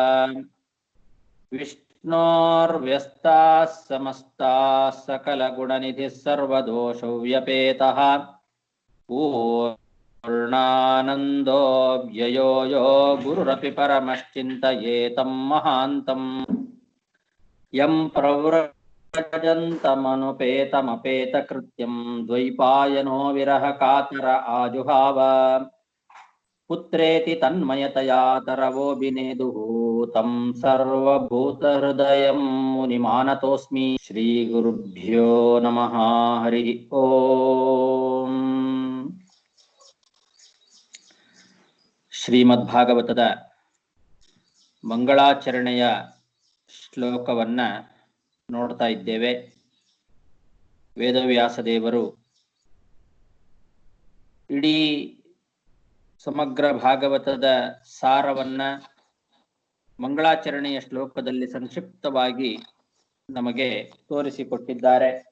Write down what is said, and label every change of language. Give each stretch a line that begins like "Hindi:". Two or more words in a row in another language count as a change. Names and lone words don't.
Sanskrit: ವಿಷ್ಣೋರ್ವ್ಯಸ್ತಾಃ ಸಮಸ್ತಾಃ ಸಕಲಗುಣನಿಧಿಃ ಸರ್ವದೋಷವ್ಯಪೇತಃ ಪೂರ್ಣಾನಂದೋ ವ್ಯಯೋ ಯೋ ಗುರುರಪಿ ಪರಮಶ್ಚಿಂತಯೇತಂ ಮಹಾಂತಂ ಯಂ ಪ್ರವ್ರಜಂತಮನುಪೇತಮಪೇತಕೃತ್ಯಂ ದ್ವೈಪಾಯನೋ ವಿರಹ ಕಾತರ ಆಜುಹಾವ ಪುತ್ರೇತಿ ತನ್ಮಯತಯಾ ತರವೋಭಿನೇದುಃ तं ಸರ್ವಭೂತಹೃದಯಂ ಮುನಿಮಾನತೋಸ್ಮಿ. ಶ್ರೀ ಗುರುಭ್ಯೋ ನಮಃ. ಹರಿ ಓಂ.
Kannada: ಶ್ರೀಮದ್ಭಾಗವತದ ಮಂಗಳಾಚರಣೆಯ ಶ್ಲೋಕವನ್ನ ನೋಡ್ತಾ ಇದ್ದೇವೆ. ವೇದವ್ಯಾಸ ದೇವರು ಇಡೀ ಸಮಗ್ರ ಭಾಗವತದ ಸಾರವನ್ನ ಮಂಗಳಾಚರಣೆಯ ಶ್ಲೋಕದಲ್ಲಿ ಸಂಕ್ಷಿಪ್ತವಾಗಿ ನಮಗೆ ತೋರಿಸಿಕೊಟ್ಟಿದ್ದಾರೆ.